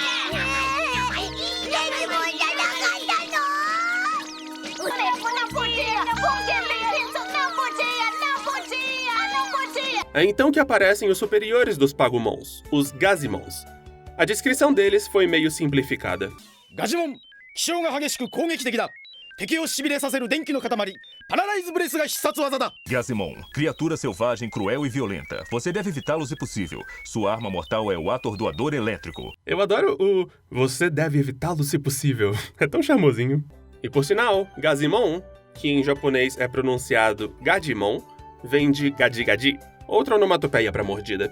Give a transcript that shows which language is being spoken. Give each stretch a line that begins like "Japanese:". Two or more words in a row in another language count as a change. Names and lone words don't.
Portuguese: É então que aparecem os superiores dos Pagumons, os Gazimons. A descrição deles foi meio simplificada. Gazimon,
Japanese: 気性が激しく攻撃的だ。敵をしびれさせる電気の塊、パラライズブレスが必殺技だ。
Portuguese: Gazimon, criatura selvagem, cruel e violenta. Você deve evitá-lo se possível. Sua arma mortal é o atordoador elétrico. Eu adoro o "você deve evitá-lo se possível". É tão charmosinho. E por sinal, Gazimon, que em japonês é pronunciado Gadimon, vem de Gadi-Gadi, outra onomatopeia para mordida.